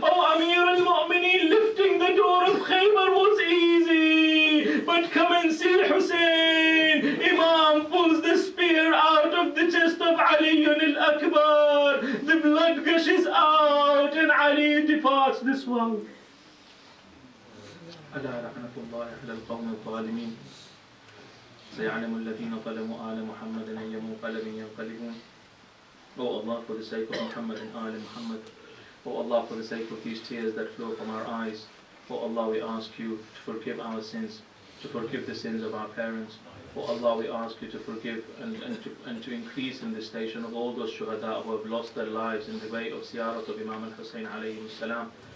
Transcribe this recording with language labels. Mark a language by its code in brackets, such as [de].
[en] Oh Amir al-Mu'mineen, lifting the door of Khaybar was easy, but come and see Hussein. Imam pulls the spear out of the chest of Ali al-Akbar. The blood gushes out and Ali departs this world. [ar] ألا لعنة الله على القوم الظالمين سيعلم الذين ظلموا آل محمد أي منقلب ينقلبون. [en] Oh Allah, for the sake of Muhammad and Ali Muhammad, oh Allah, for the sake of these tears that flow from our eyes, oh Allah, we ask you to forgive our sins, to forgive the sins of our parents. Oh Allah, we ask you to forgive and to increase in the station of all those shuhada who have lost their lives in the way of ziyarat of Imam al-Hussein alayhi salam.